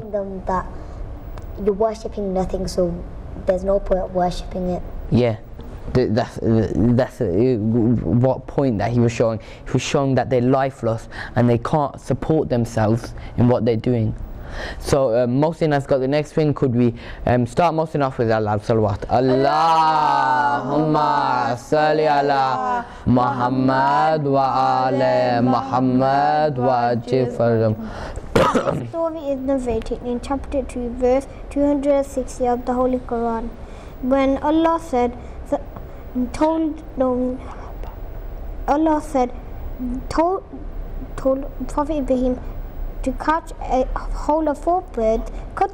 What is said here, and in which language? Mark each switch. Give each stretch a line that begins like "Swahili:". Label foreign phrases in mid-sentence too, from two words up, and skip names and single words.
English: Showing them that you're worshipping nothing, so there's no point of worshipping it. Yeah, that's what point that he was showing. He was showing that they're lifeless and they can't support themselves in what they're doing. So Mohsin has got the next thing. Could we start Mohsin off with Allah salawat?
Arabic: اللهم صل على محمد وعلى محمد وعجل فرجهم.
English: The story is narrated in chapter 2, verse 260 of the Holy Quran. When Allah told Prophet Ibrahim to catch a whole of 4 birds, cut